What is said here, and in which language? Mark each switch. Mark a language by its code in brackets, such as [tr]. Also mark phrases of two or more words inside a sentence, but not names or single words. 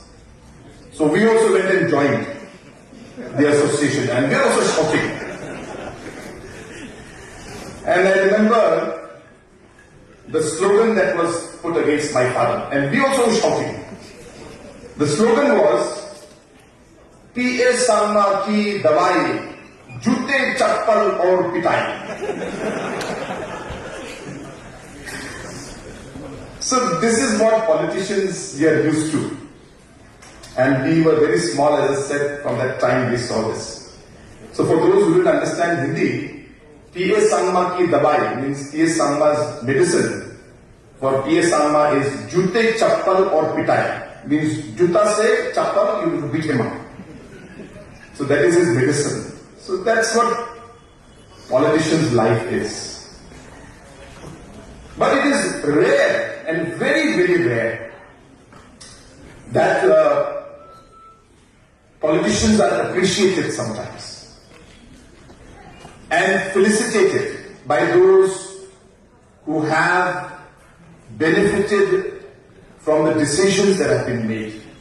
[en] So we also went and joined the association, and we were also shouting. And I remember the slogan that was put against my father, and we also were shouting. The slogan was, P.A. [hi] सरमा की दवाई, जूते चप्पल और पिटाई. [en] So this is what politicians are used to. And we were very small, as I said, from that time we saw this. So for those who didn't understand Hindi, P.A. [hi] संगमा की दबाई [en] means P.A. Sangma's medicine. For P.A. Sangma is [hi] जूते चप्पल [en] or pitai. Means [hi] जूते से चप्पल, [en] you will beat him up. So that is his medicine. So that's what politicians' life is. But it is rare and very, very rare that politicians are appreciated sometimes and felicitated by those who have benefited from the decisions that have been made.